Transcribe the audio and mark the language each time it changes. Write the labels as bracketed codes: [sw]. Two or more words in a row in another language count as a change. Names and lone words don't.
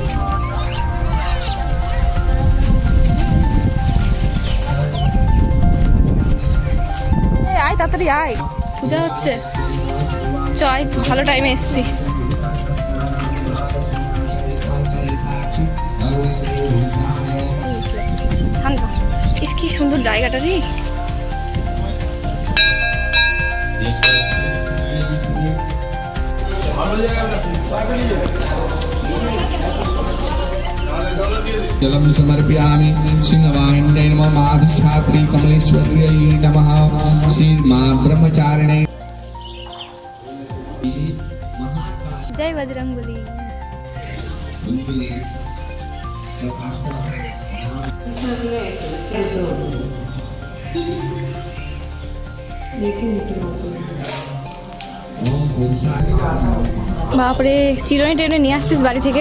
[bn] আয় তাড়াতাড়ি আয়, পূজা হচ্ছে। চয় ভালো টাইমে এসছি। কি সুন্দর জায়গাটা রে। [sa] जलम समर्पयामि सिंहवाहिन्यै नमः माधिष्ठात्री कमलेश्वर्यै नमः श्री मां ब्रह्मचारिणे। [hi] जय बजरंगबली। [bn] বাপরে, চিরুনি টেনে নিয়ে আসছিস বাড়ি থেকে।